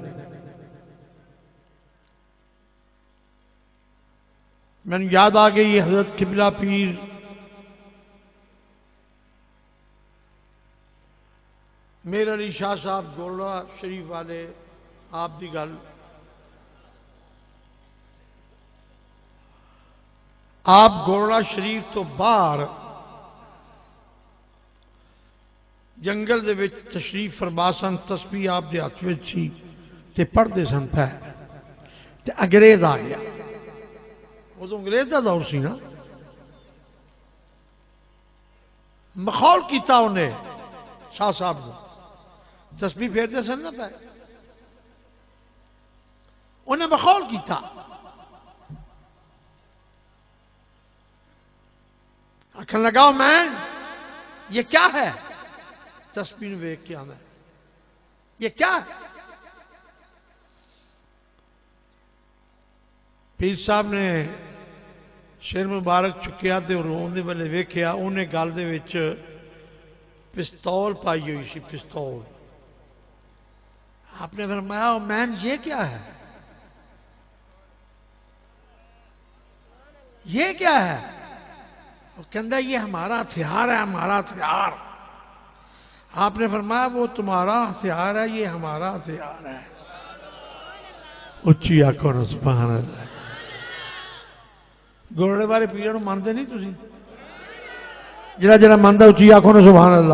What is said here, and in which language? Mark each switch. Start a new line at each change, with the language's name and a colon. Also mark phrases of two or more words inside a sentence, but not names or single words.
Punjabi: میں نے یاد آ گئی حضرت قبلہ پیر میر علی شاہ صاحب گولڑا شریف والے آپ دی گل، آپ گولڑا شریف تو باہر جنگل دے وچ تشریف فرما سن، تسبیح آپ دے ہاتھ وچ سی تے پڑھدے سن پہ تے انگریز آ گیا۔ وہ تو انگریز دا دور سی نا، مخول کیتا انہیں شاہ صاحب کو، تسبیح پھیرتے سن نا پہ، انہیں مخول کیتا۔ آکھن لگا میں
Urdu: یہ کیا ہے؟
Punjabi: تسبیح نو ویکھ کے آنا
Urdu: یہ کیا ہے؟
Punjabi: پیر صاحب نے شیر مبارک چکیا تے روندے والے ویکھیا، انہیں گل دے وچ پستول پائی ہوئی سی، پستول۔ آپ نے فرمایا مین
Urdu: یہ کیا ہے؟ یہ کیا ہے؟ وہ کہندا یہ ہمارا ہتھیار ہے، ہمارا ہتھیار۔ آپ نے فرمایا وہ تمہارا ہتھیار ہے، یہ ہمارا ہتھیار ہے۔
Punjabi: اچھی آنکھوں نے
Arabic: سبحان اللہ۔
Punjabi: گولڑے والے پیروں مانتے نہیں تسی؟ جڑا جڑا مانتا اچھی آنکھوں نے
Arabic: سبحان اللہ۔